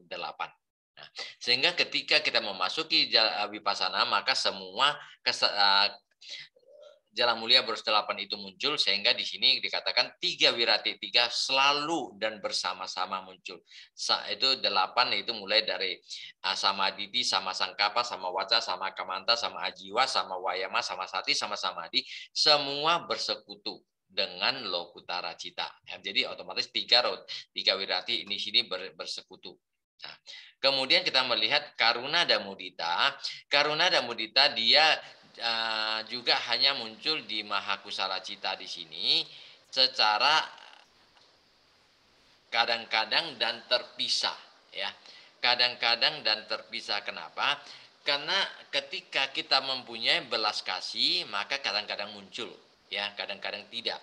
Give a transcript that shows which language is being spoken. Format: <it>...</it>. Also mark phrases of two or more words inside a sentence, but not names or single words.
<id>Nah, sehingga ketika kita memasuki vipassana, maka semua jalan mulia beros 8 itu muncul, sehingga di sini dikatakan 3 wirati 3 selalu dan bersama-sama muncul. Itu 8 itu mulai dari</id> <pi>samaditi, sama sangkapa, sama waca, sama kamanta, sama ajiwa, sama wayama, sama sati, sama samadhi,</pi> <id>semua bersekutu dengan</id> <pi>lokutara cita.</pi> <id>Ya, jadi otomatis 3 wirati ini sini bersekutu. Nah, kemudian kita melihat karuna dan mudita. Karuna dan mudita dia juga hanya muncul di</id> <pi>mahakusala cita</pi> <id>di sini secara kadang-kadang dan terpisah, ya. Kadang-kadang dan terpisah. Kenapa? Karena ketika kita mempunyai belas kasih, maka kadang-kadang muncul, ya, kadang-kadang tidak.</id>